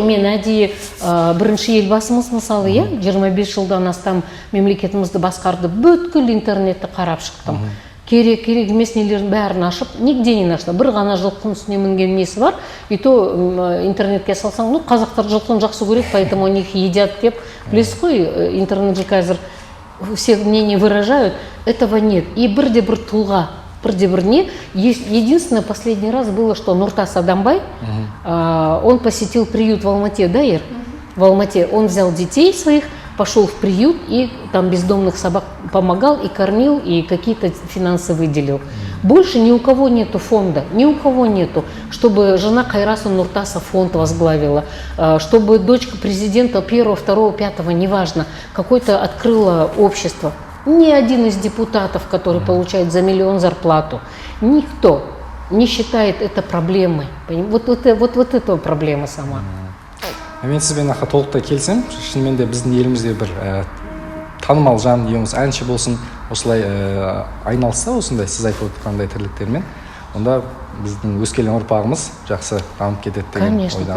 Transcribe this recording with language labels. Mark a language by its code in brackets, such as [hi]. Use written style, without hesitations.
[kk] Мен әдейі бірінші елбасымыз мысалы, 25 жылдан астам мемлекетімізді басқарды, бүткіл интернетті қарап шықтым. Керек емес нелердің бәрін ашып, [ru] нигде не нашла. [kk] Бір ғана жылқының үстіне мінген несі бар, [ru] и то [kk] интернетке салсаң, қазақтар жылқыны жақсы көреді, [ru] поэтому они их едят [kk] деп. Білесіз ғой, интернет же қазір [ru] все мнения выражают, этого нет. [kk] И бірде-бір тұлға, бірде-бір не. [ru] Единственное, последний раз было, что Нуртас Адамбай, он посетил приют в Алмате, да, Ир? В Алмате. Он взял детей своих, пошел в приют и там бездомных собак помогал и кормил, и какие-то финансы выделил. Больше ни у кого нету фонда, ни у кого нету, чтобы жена Кайраса Нуртаса фонд возглавила, чтобы дочка президента 1, 2, 5, неважно, какое-то открыла общество. Ни один из депутатов, который получает за миллион зарплату, никто не считает это проблемой. Вот это проблема сама. [kk] Мен сізбен толықтай келсем, шынымен де біздің елімізде бір танымал жан, немесе әнші болсын, осылай айналса, осындай сіз айтып отырғандай тірліктермен, онда біздің өскелең ұрпағымыз жақсы дамып кетеді деген ойдамын.